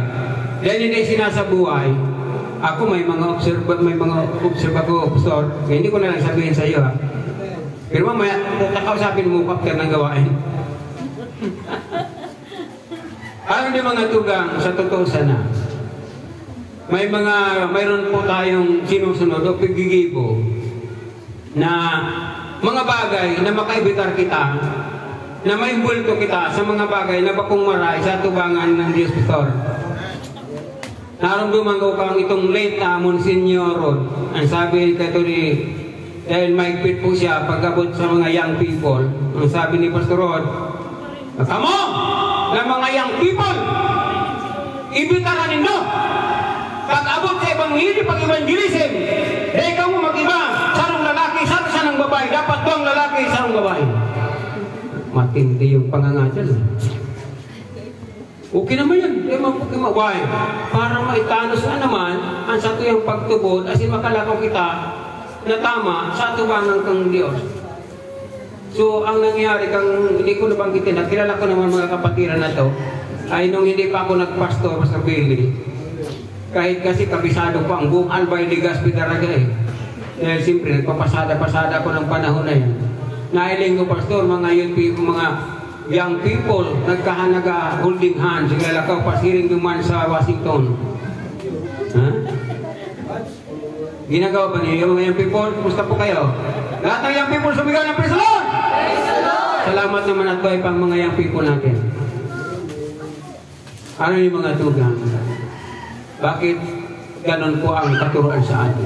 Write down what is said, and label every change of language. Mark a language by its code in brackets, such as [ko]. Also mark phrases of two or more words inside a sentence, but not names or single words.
[tl] Dahil hindi sinasabuhay, ako may mga observador, hindi ko na lang sabihin sa iyo, ha. Pero mamaya, kakausapin mo kapag ng gawain. Alam niyo mga tugang, sa totoo sana, mayroon po tayong sinusunod [bik] o pigigibo na mga bagay na makaibitar kita, na may bulto kita sa mga bagay na bakong maray sa tubangan ng Diyos Pastor. Naramdaman ko kang itong late na Monsignor Rod. Ang sabi kato ni, dahil maigpit po siya pagkabot sa mga [en] young people, [bik] ang sabi ni Pastor Rod, "Kamo na mga [en] young people, [bik] ibitaran nindo pag-abot sa ebanghelyo, pag-evangelism, dahil ka mo mag-iba, sarong lalaki, sarong babae, dapat doang lalaki, sarong babae." [tl] Matindi yung pangangatal. Okay naman yan, why? [bik] Para maitanos na naman ang satuyang pagtubod, asin makalakaw kita na tama sa tubangan kang Diyos. [tl] So, ang nangyari kang, hindi ko nabanggitin, nakilala ko naman mga kapatiran na to, ay nung hindi pa ako nagpastor sa Billy, kahit kasi kabisado ko ang buong Albay Legazpi talaga eh. Dahil siyempre, nagpapasada-pasada ko ng panahon na yan. [bik] Nailing ko, pastor, mga [en] young people, [bik] nagkahanaga [en] holding hands, [bik] sigalakaw pasiring duman sa Washington. [tl] Ha? Ginagawa ba niyo yung mga [en] young people? [tl] Kumusta po kayo? Lahat ng [en] young people [tl] sumigaw ng [en] praise the Lord! [tl] Salamat naman at buhay pang mga young people natin. Ano yung mga tugang? Bakit ganon po ang katuruan sa atin?